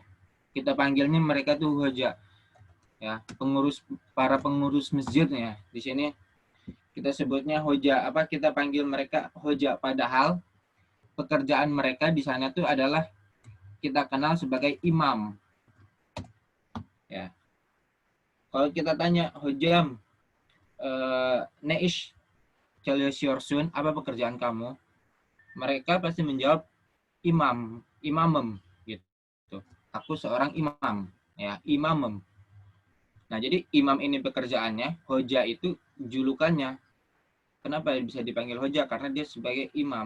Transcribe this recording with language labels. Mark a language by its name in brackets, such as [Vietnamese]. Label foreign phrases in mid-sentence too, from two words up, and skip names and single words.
[Indonesian] Kita panggilnya mereka tuh hoja. Ya, para pengurus masjid ya. Di sini kita sebutnya hoja, kita panggil mereka hoja, padahal pekerjaan mereka di sana tuh adalah kita kenal sebagai imam. Ya. Kalau kita tanya hojam, [Turkish] neish çalışıyorsun, [Indonesian] apa pekerjaan kamu? Mereka pasti menjawab imamem gitu. Aku seorang imam, ya, imamem. Nah, jadi imam ini pekerjaannya, hoja itu julukannya. Kenapa bisa dipanggil hoja? Karena dia sebagai imam.